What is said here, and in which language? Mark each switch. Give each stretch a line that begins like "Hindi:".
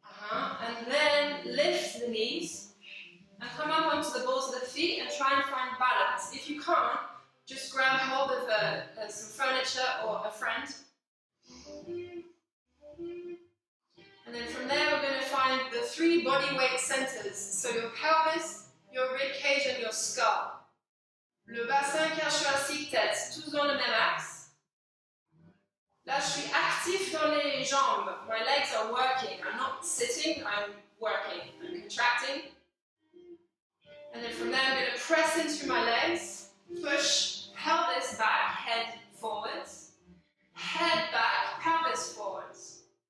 English: And then lift the knees and come up onto the balls of the feet and try and find balance. If you can't, just grab hold of some furniture or a friend. And then from there we're going to find the 3 body weight centers. So your pelvis, your ribcage and your skull.
French: Le bassin, cage thoracique, tête, tous dans le même axe. Là, je suis actif dans les jambes.
English: My legs are working. I'm not sitting, I'm working. I'm contracting. And then from there, I'm going to press into my legs. Push pelvis back, head forwards. Head back, pelvis forwards.